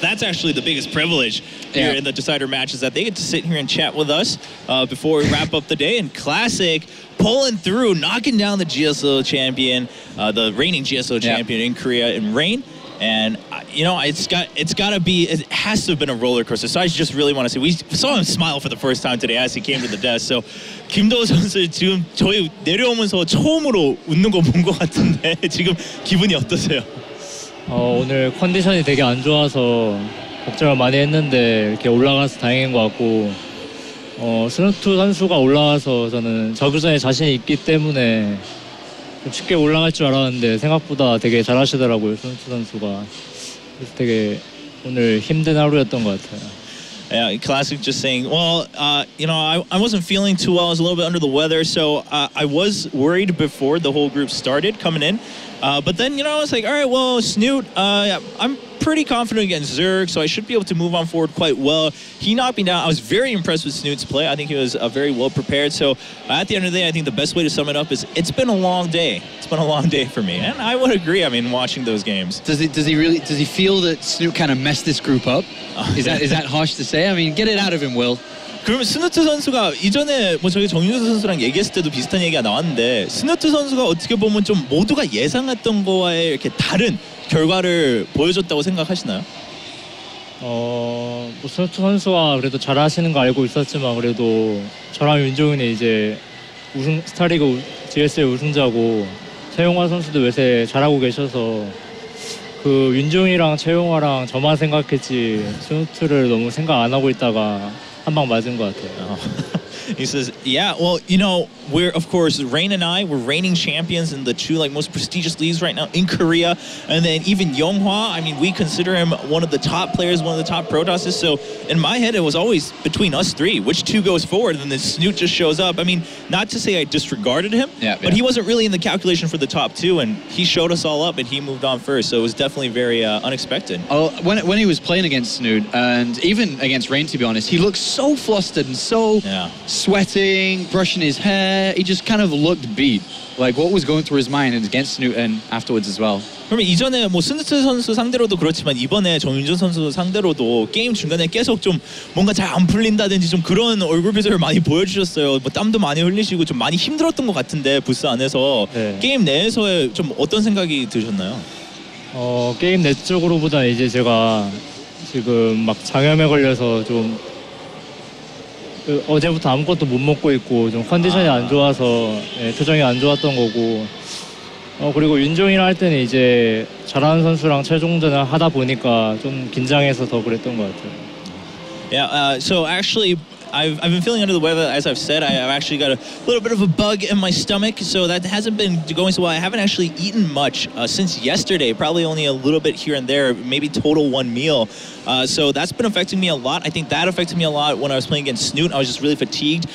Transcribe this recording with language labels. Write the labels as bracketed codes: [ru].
[en] That's actually the biggest privilege here in the Decider match, is that they get to sit here and chat with us before we wrap up the day. And Classic pulling through, knocking down the GSO champion, the reigning GSO champion in Korea in Rain. And you know, it has to have been a roller coaster. So I just really want to say, we saw him smile for the first time today as he came to the desk. [ko] So 김도우 선수 지금 저희 내려오면서 처음으로 웃는 거 본 것 같은데 지금 기분이 어떠세요? 오늘 컨디션이 되게 안 좋아서 걱정을 많이 했는데 이렇게 올라가서 다행인 것 같고, 스누트 선수가 올라와서 저는 저그전에 자신이 있기 때문에 좀 쉽게 올라갈 줄 알았는데 생각보다 되게 잘하시더라고요, 스누트 선수가. 그래서 되게 오늘 힘든 하루였던 것 같아요. [en] Yeah, Classic just saying, well, you know, I wasn't feeling too well. I was a little bit under the weather, so I was worried before the whole group started coming in. But then, you know, I was like, all right, well, Snoot, I'm pretty confident against Zerg, so I should be able to move on forward quite well. He knocked me down. I was very impressed with Snoot's play. I think he was very well prepared. So at the end of the day, I think the best way to sum it up is it's been a long day. It's been a long day for me, and I would agree. I mean, watching those games. Does he feel that Snoot kind of messed this group up? Is that harsh to say? I mean, get it out of him, Will. [ko] 그러면 스누트 선수가 이전에 뭐 저희 정윤수 선수랑 얘기했을 때도 비슷한 얘기가 나왔는데, 스누트 선수가 어떻게 보면 좀 모두가 예상했던 거와의 이렇게 다른 결과를 보여줬다고 생각하시나요? 뭐 스누트 선수가 그래도 잘하시는 거 알고 있었지만, 그래도 저랑 윤종훈이 이제 스타리그 GSL 우승자고 최용화 선수도 요새 잘하고 계셔서 그 윤종이랑 최용화랑 저만 생각했지 스누트를 너무 생각 안 하고 있다가 한 방 맞은 것 같아요. [en] He says, yeah, well, you know, we're, of course, Rain and I, we're reigning champions in the two most prestigious leagues right now in Korea. And then even Yonghwa, I mean, we consider him one of the top players, one of the top Protosses. So in my head, it was always between us three, which two goes forward, and then Snoot just shows up. I mean, not to say I disregarded him, but he wasn't really in the calculation for the top two, and he showed us all up, and he moved on first. So it was definitely very unexpected. Oh, when he was playing against Snoot, and even against Rain, to be honest, he looked so flustered and so sweating, brushing his hair. he just kind of looked beat. Like what was going through his mind against Newton afterwards as well. [ko] 그러면 이전에 뭐 스누트 선수 상대로도 그렇지만 이번에 정윤준 선수 상대로도 게임 중간에 계속 좀 뭔가 잘 안 풀린다든지 좀 그런 얼굴 표정을 많이 보여주셨어요. 뭐 땀도 많이 흘리시고 좀 많이 힘들었던 것 같은데 부스 안에서 네. 게임 내에서의 좀 어떤 생각이 드셨나요? 게임 내적으로보다 이제 제가 지금 막 장염에 걸려서 좀 어제부터 아무것도 못 먹고 있고 좀 컨디션이 안 좋아서 표정이 안 좋았던 거고 그리고 윤종이랑 할 때는 이제 잘하는 선수랑 최종전을 하다 보니까 좀 긴장해서 더 그랬던 것 같아요. [en] Yeah, so actually I've been feeling under the weather, as I've said. I've actually got a little bit of a bug in my stomach, so that hasn't been going so well. I haven't actually eaten much since yesterday, probably only a little bit here and there, maybe total one meal. So that's been affecting me a lot. I think that affected me a lot when I was playing against Snoot. I was just really fatigued.